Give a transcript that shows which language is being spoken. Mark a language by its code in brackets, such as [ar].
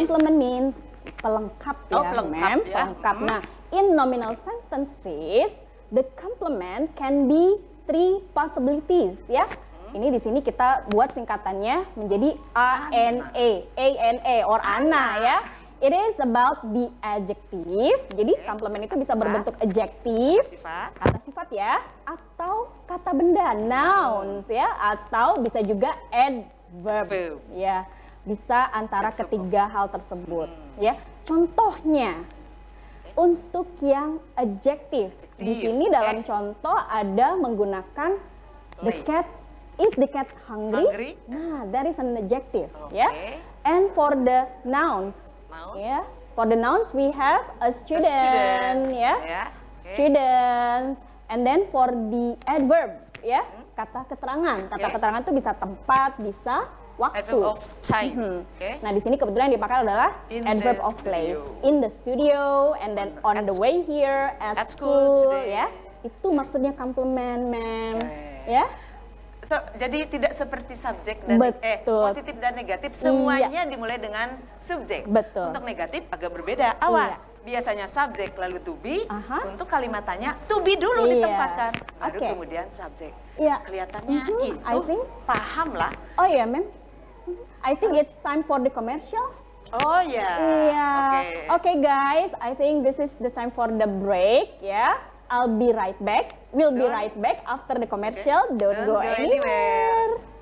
[en] Complement means pelengkap ya, [id] Oh, pelengkap Mem. ya. [en] Pelengkap. Nah, in nominal sentences, the complement can be three possibilities ya. [id] Ini di sini kita buat singkatannya menjadi ANA or Ana ya. [en] It is about the adjective. [id] Jadi komplement itu bisa berbentuk adjektif, kata sifat ya, atau kata benda nouns ya, atau bisa juga adverb ya. Bisa antara ketiga hal tersebut ya. Contohnya untuk yang adjektif. Di sini dalam contoh ada menggunakan the cat. [en] Is the cat hungry? Nah, that is an adjective ya. And for the nouns. Yeah, for the nouns we have a student, students, and then for the adverb, ya, [id] kata keterangan. Kata keterangan itu bisa tempat, bisa waktu. [en] Adverb of time. [id] Nah, di sini kebetulan yang dipakai adalah adverb of place. [en] In the studio, and then on the way here at school, ya. [id] Itu maksudnya komplement, ma'am. Ya. So, jadi tidak seperti subjek dan positif dan negatif, semuanya dimulai dengan subjek. Betul. Untuk negatif agak berbeda. Awas, biasanya subjek lalu to be. Untuk kalimat tanya to be dulu ditempatkan, baru kemudian subjek. Kelihatannya itu paham lah. Oh ya, ma'am. [en] I think it's time for the commercial. [id] Oh ya. [en] Okay, guys, I think this is the time for the break. Ya. I'll be right back. We'll be right back after the commercial. Don't go anywhere.